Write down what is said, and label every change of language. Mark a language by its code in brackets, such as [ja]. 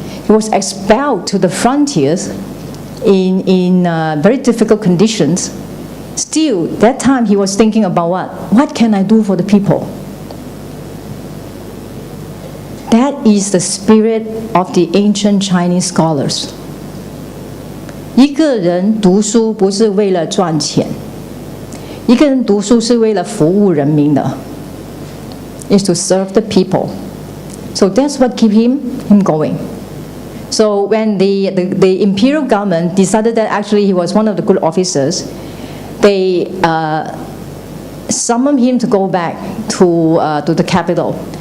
[en] He was expelled to the frontiers in very difficult conditions. Still, that time he was thinking about what? What can I do for the people? That is the spirit of the ancient Chinese scholars. [zh] 一个人读书不是为了赚钱，一个人读书是为了服务人民的。 [en] Is to serve the people. So that's what keep him going. So when the imperial government decided that actually he was one of the good officers, they summoned him to go back to the capital.